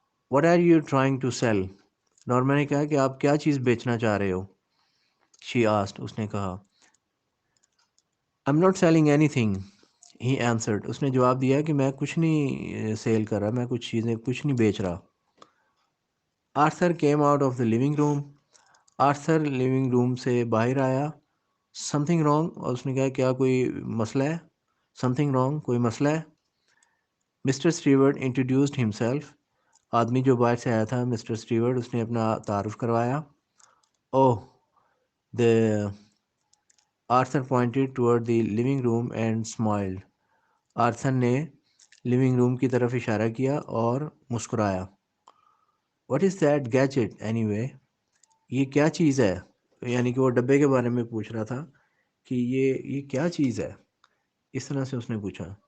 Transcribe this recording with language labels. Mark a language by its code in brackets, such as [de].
[en] What are you trying to sell? [ur] Norma نے کہا کہ آپ کیا چیز بیچنا چاہ رہے ہو؟ [en] She asked. [ur] اس نے کہا [en] I am not selling anything, he answered. [ur] اس نے جواب دیا کہ میں کچھ نہیں سیل کر رہا, میں کچھ نہیں بیچ رہا. [en] Arthur came out of the living room. [ur] Arthur living room سے باہر آیا. [en] Something wrong. [ur] اور اس نے کہا کیا کوئی مسئلہ ہے؟ [en] something wrong, [ur] کوئی مسئلہ ہے. [en] Mister Steward introduced himself. [ur] آدمی جو باہر سے آیا تھا مسٹر اسٹیورڈ, اس نے اپنا تعارف کروایا. اوہ, [en] The Arthur pointed toward the living room and smiled. [ur] Arthur نے لیونگ روم کی طرف اشارہ کیا اور مسکرایا. [en] What is that gadget anyway? [ur] یہ کیا چیز ہے؟ یعنی کہ وہ ڈبے کے بارے میں پوچھ رہا تھا کہ یہ کیا چیز ہے. اس طرح سے اس نے پوچھا.